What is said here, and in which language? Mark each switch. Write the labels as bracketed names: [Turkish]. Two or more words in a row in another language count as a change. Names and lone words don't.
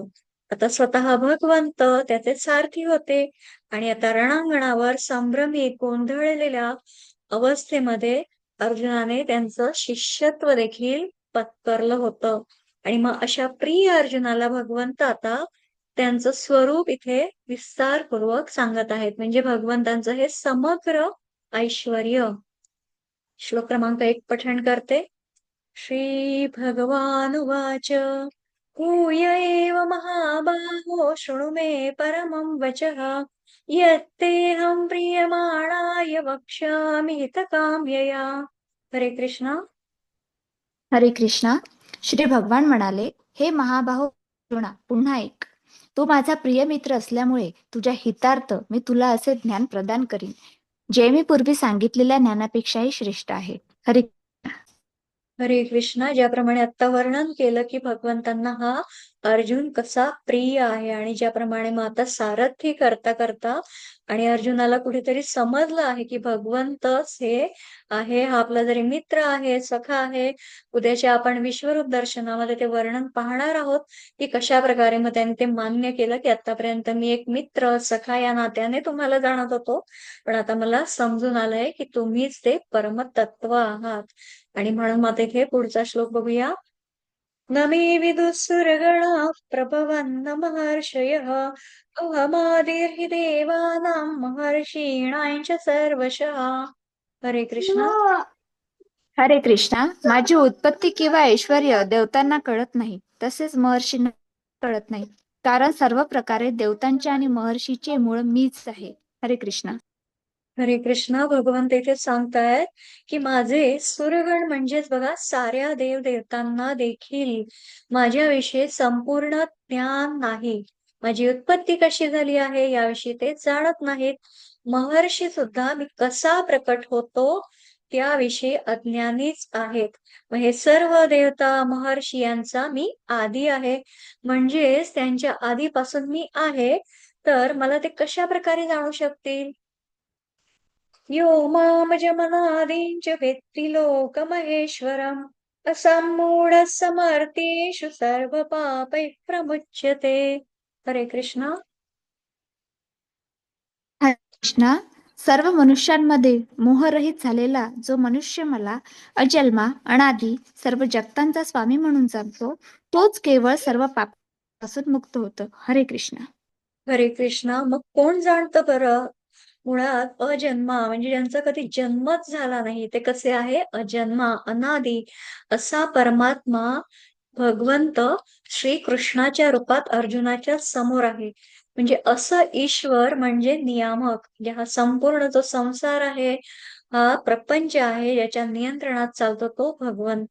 [Marathi] आता स्वतः भगवंत त्याचे सारथी होते आणि आता रणांगणावर संभ्रमी गोंधळलेल्या अवस्थेमध्ये अर्जुनाने त्यांचं शिष्यत्व देखील पत्करलं होतं. आणि मग अशा प्रिय अर्जुनाला भगवंत आता त्यांचं स्वरूप इथे विस्तारपूर्वक सांगत आहेत. म्हणजे भगवंतांचं हे समग्र ऐश्वर्य. श्लोक क्रमांक 1 पठण करते. [Sanskrit] श्री भगवानुवाच भूय एव महाबाहो शृणु मे परमं वचः यत्तेऽहं प्रीयमाणाय वक्ष्यामि हितकाम्यया. [Marathi] हरे कृष्णा. हरे कृष्णा. श्री भगवान म्हणाले, हे महाबाहो अर्जुना, पुन्हा ऐक. तू माझा प्रिय मित्र असल्यामुळे तुझ्या हितार्थ मी तुला असे ज्ञान प्रदान करीन, जे मी पूर्वी सांगितलेल्या ज्ञानापेक्षाही श्रेष्ठ आहे. हरे हरे कृष्णा. ज्याप्रमाणे आता वर्णन केलं की भगवंतांना हा अर्जुन कसा प्रिय आहे, आणि ज्याप्रमाणे मग आता सारथी करता करता आणि अर्जुनाला कुठेतरी समजलं आहे की भगवंतच हे आहे, हा आपला जरी मित्र आहे, सखा आहे. उद्याच्या आपण विश्वरूप दर्शनामध्ये ते वर्णन पाहणार आहोत की कशा प्रकारे मग त्यांनी ते मान्य केलं की आतापर्यंत मी एक मित्र सखा या नात्याने तुम्हाला जाणत होतो, पण आता मला समजून आलंय की तुम्हीच ते परमतत्व आहात. आणि म्हणून मग इथे पुढचा श्लोक बघूया. [Sanskrit] न मे विदुसुरगणा प्रभवन्न महर्षयः अहमादिर्हि देवानां महर्षीणां च सर्वशः. [Marathi] हरे कृष्णा. हरे कृष्णा. माझी उत्पत्ती किंवा ऐश्वर्य देवतांना कळत नाही, तसेच महर्षींना कळत नाही, कारण सर्व प्रकारे देवतांचे आणि महर्षीचे मूळ मीच आहे. हरे कृष्णा. हरे कृष्णा. भगवंत इथे सांगतायत की माझे सुरगण म्हणजेच बघा साऱ्या देव देवतांना देखील माझ्याविषयी संपूर्ण ज्ञान नाही. माझी उत्पत्ती कशी झाली आहे याविषयी ते जाणत नाहीत. महर्षी सुद्धा मी कसा प्रकट होतो त्याविषयी अज्ञानीच आहेत. मग हे सर्व देवता महर्षी यांचा मी आदी आहे, म्हणजेच त्यांच्या आधीपासून मी आहे. तर मला ते कशा प्रकारे जाणू शकतील. [Sanskrit] यो मामजमनादींच वेत्ति लोकमहेश्वरम् असम्मूढः समर्थेषु सर्वपापैः प्रमुच्यते. [Marathi] हरे कृष्णा. हरे कृष्णा. सर्व मनुष्यांमध्ये मोहरहित झालेला जो मनुष्य मला अजन्मा अनादी सर्व जगतांचा स्वामी म्हणून जाणतो, तोच केवळ सर्व पापापासून मुक्त होतो. हरे कृष्णा. हरे कृष्णा. मग कोण जाणतं बरं. मुळात अजन्मा म्हणजे ज्यांचा कधी जन्मच झाला नाही ते कसे आहे, अजन्मा अनादी असा परमात्मा भगवंत श्री कृष्णाच्या रूपात अर्जुनाच्या समोर आहे. म्हणजे असं ईश्वर म्हणजे नियामक, म्हणजे हा संपूर्ण जो संसार आहे, हा प्रपंच आहे, याच्या नियंत्रणात चालतो तो भगवंत.